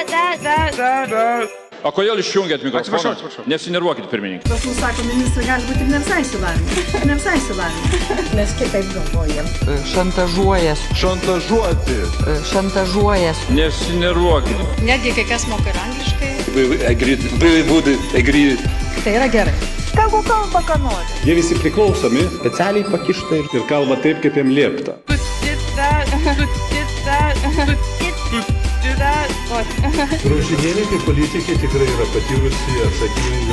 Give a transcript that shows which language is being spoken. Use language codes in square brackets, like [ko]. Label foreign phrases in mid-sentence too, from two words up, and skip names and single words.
[lt] O kodėl išjungėt mikrofoną? Atsiprašau. Nesinervuokit, pirmininkai. Pas mus sako, ministrai gali būti ir ne visai išsilavinę. Ne visai išsilavinę. Mes kitaip galvojam. Šantažuojas, Šantažuoti. šantažuojas. Nesinervuokit. Netgi kai kas moka ir angliškai. [en] We would agree. [lt] Tai yra gerai. Tegu kalba, ką nori. Jie visi priklausomi, specialiai pakišta ir kalba taip, kaip jiem liepta. Graužinėlė kaip politikė tikrai yra patyrusi, atsakinga.